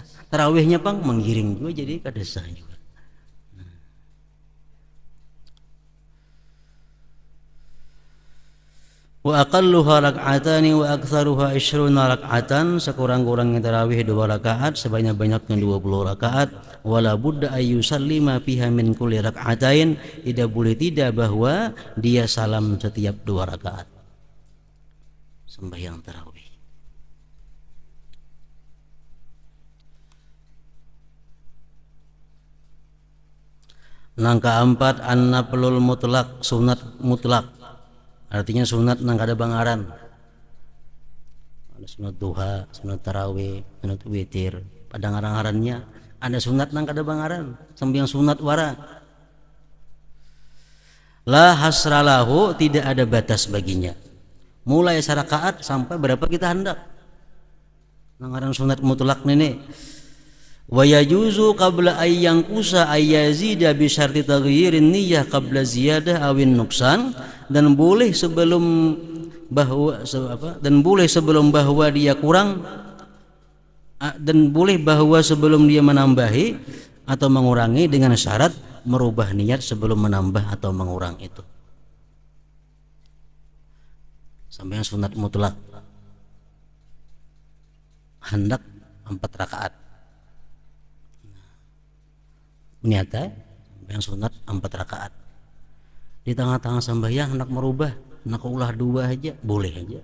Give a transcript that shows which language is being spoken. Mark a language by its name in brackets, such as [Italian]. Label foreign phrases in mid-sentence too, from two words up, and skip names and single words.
[Banjar] Tarawihnya pang menggiring juga jadi kada sah juga. [Arabic] وأقلها ركعتان وأكثرها 20 ركعة, [Indonesian] sekurang-kurangnya tarawih 2 rakaat, sebanyak-banyaknya 20 rakaat. [Arabic] ولا بد أن يسلم فيها من كل ركعتين, [Indonesian] tidak boleh tidak bahwa dia salam setiap 2 rakaat sembahyang tarawih. Yang keempat [Arabic] النفل المطلق, [Indonesian] sunat mutlak. [Banjar] Artinya sunat nang kada bangaran. Ada sunat duha, sunat tarawih, sunat witir. Pada ngarang-ngarannya ada sunat nang kada bangaran, sembahyang sunat wara. [Arabic] لا حصر له, [Indonesian] tidak ada batas baginya. [Banjar] Mulai sarakaat sampai berapa kita hendak. Nang ngaran sunat mutlak ini. [Arabic] ويجوز قبل أن ينقص أن يزيد بشرط تغيير النية قبل الزيادة أو النقصان, [Indonesian] dan boleh sebelum bahwa dia kurang, dan boleh bahwa sebelum dia menambahi atau mengurangi dengan syarat merubah niat sebelum menambah atau mengurang itu. Sampai yang sunat mutlak hendak 4 rakaat. Niatnya yang sunat 4 rakaat. [Banjar] Di tengah-tengah sembahyang hendak merubah, hendak ulah 2 aja, boleh aja.